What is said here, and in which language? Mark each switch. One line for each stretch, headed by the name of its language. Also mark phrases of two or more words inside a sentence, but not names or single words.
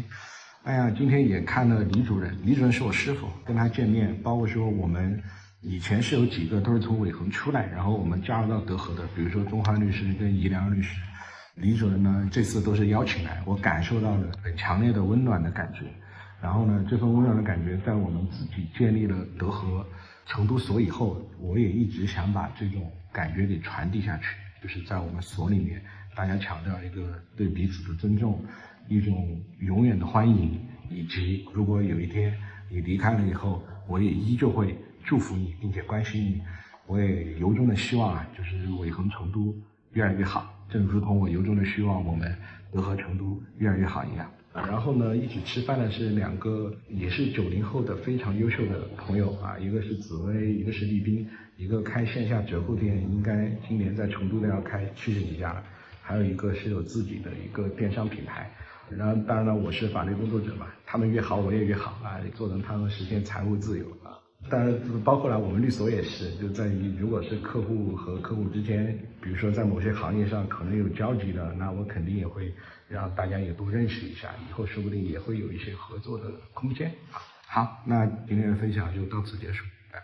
Chinese: 哎呀，今天也看了李主任，李主任是我師傅，跟他見面，包括說我們以前是有幾個都是從尾行出來，然後我們加入到德和的，比如說钟焕律師跟宜良律師。李主任呢，這次都是邀請來，我感受到了很強烈的溫暖的感覺。然後呢，這份溫暖的感觉在我們自己建立了德和成都所以後，我也一直想把這種感覺給傳遞下去，就是在我們所裡面，大家強調一個對彼此的尊重，一種永遠的歡迎，以及如果有一天你離開了以後，我也依舊會祝福你，並且關心你。我也由衷的希望就是尾行成都越來越好，正如同我由衷的希望我們德和成都越来越好一樣。然後呢，一起吃飯的是2個也是90後的非常優秀的朋友一個是紫薇，一個是立斌，一個開線下折扣店，應該今年在成都都要開70幾家了，還有一個是有自己的一個電商品牌。然後當然了，我是法律工作者嘛，他们越好我也越好做成他们實現財務自由當然包括了我們律所也是，就在於如果是客戶和客戶之間，比如說在某些行業上可能有交集的，那我肯定也會讓大家也多認識一下，以後說不定也會有一些合作的空間。好，那今天的分享就到此結束。